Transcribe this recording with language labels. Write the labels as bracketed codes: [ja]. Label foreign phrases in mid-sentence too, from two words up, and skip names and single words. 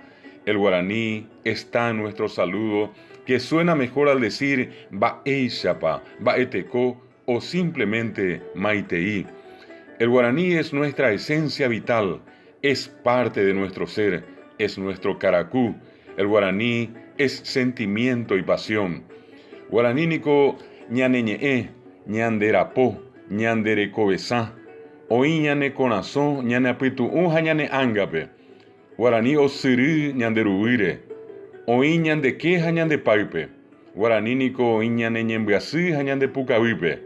[es] El guaraní está en nuestro saludo, que suena mejor al decir [gn] Ba'eixapa, Ba'etecó [es] o simplemente Maiteí. El guaraní es nuestra esencia vital, es parte de nuestro ser, es nuestro caracú. El guaraní es sentimiento y pasión. [gn] Guaranínico ñaneñe'é, ñanderapó, ñanderecobesá, oí ñane corazón, ñane apitu'úja ñane ángape. Guaraní osirí ñanderuire, oí ñandequeja ñandepaipe. Guaranínico oí ñane ñembyasíja ñandepukavípe.